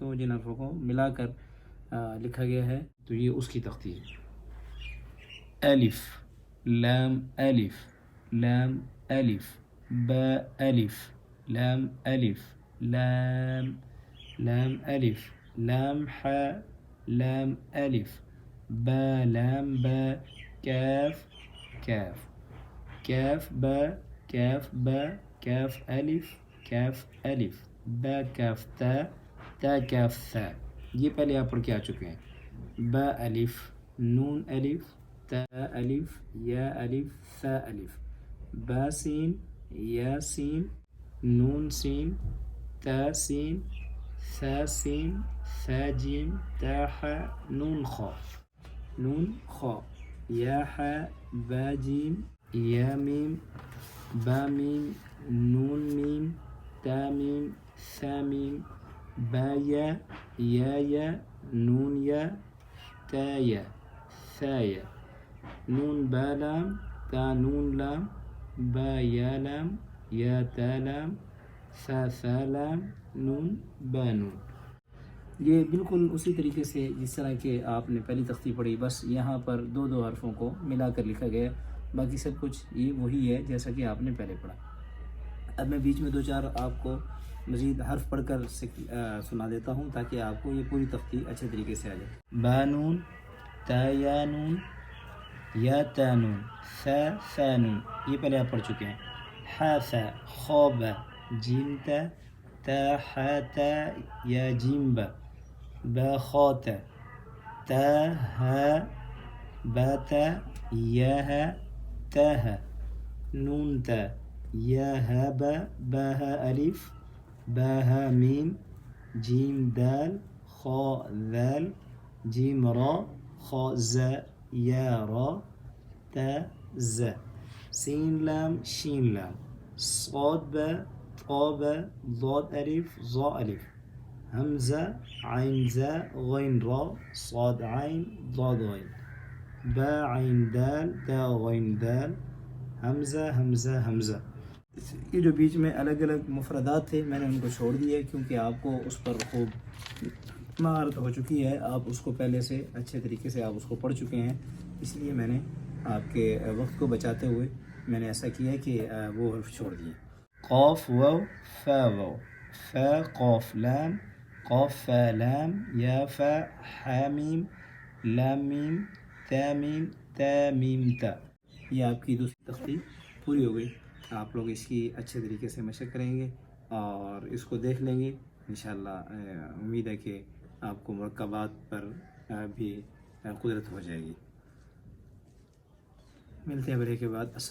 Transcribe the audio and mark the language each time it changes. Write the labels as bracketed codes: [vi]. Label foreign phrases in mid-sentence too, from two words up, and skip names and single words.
[ur] تو جن حرفوں کو ملا کر لکھا گیا ہے تو یہ اس کی تختی ہے۔ الف، لام الف، لام الف، با الف، لام الف، لام، لام الف، لام حا، لام الف، با لام با، کاف کاف، کاف با، کاف با، کاف الف، کاف الف، با کاف تا، تا کاف ثا۔ یہ پہلے آپ پڑھ کے آ چکے ہیں۔ با الف، نون الف، تا الف، یا الف، ثا الف، با سین، یا سین، نون سین، تا سین، ثا سین، ثا جیم، تا حا، نون خا، نون خا، یا حا، با جیم، یا میم، با میم، نون میم، تا میم، ثا میم، با یا، یا، نون یا، تا یا، ثا یا، نون با لام، تا نون لام، با یا لام، یا تا لام، ثا لام، نون با نون۔ یہ بالکل اسی طریقے سے جس طرح کہ آپ نے پہلی تختی پڑھی، بس یہاں پر 2 حرفوں کو ملا کر لکھا گیا، باقی سب کچھ یہ وہی ہے جیسا کہ آپ نے پہلے پڑھا۔ اب میں بیچ میں 2-4 آپ کو مزید حرف پڑھ کر سنا دیتا ہوں تاکہ آپ کو یہ پوری تختی اچھے طریقے سے آ جائے۔ با نون، تا یا نون، یا تا نون، ثا نون، یہ پہلے آپ پڑھ چکے ہیں۔ حا ثا، خا با، جیم تا، تا حا تا، یا جیم با، با خا تا، تا ہا، با تا، یا ہا، تا ہا، نون تا، یا ہا با، با ہا الف، با ہا میم، جیم دال، خا ذال، جیم را، خا زا، یا را، تا زا، سین لام، شین لام، صاد با، طا با، ضاد الف، ظا الف، حمزہ، عین زا، غین را، صاد عین، ضاد غین، با عین دال، دا غین دال، حمزہ حمزہ حمزہ۔ یہ جو بیچ میں الگ الگ مفردات تھے میں نے ان کو چھوڑ دیے کیونکہ آپ کو اس پر خوب مہارت ہو چکی ہے، آپ اس کو پہلے سے اچھے طریقے سے آپ اس کو پڑھ چکے ہیں، اس لیے میں نے آپ کے وقت کو بچاتے ہوئے میں نے ایسا کیا کہ وہ حرف چھوڑ دیے۔ قاف واو، فا واو، فا قاف لام، قاف فا لام، یا فا، حا میم، لام میم، تا میم، تا میم تا۔ یہ آپ کی دوسری تختی پوری ہو گئی۔ آپ لوگ اس کی اچھے طریقے سے مشق کریں گے اور اس کو دیکھ لیں گے، انشاءاللہ امید ہے کہ آپ کو مرکبات پر بھی قدرت ہو جائے گی۔ ملتے ہیں بریک کے بعد۔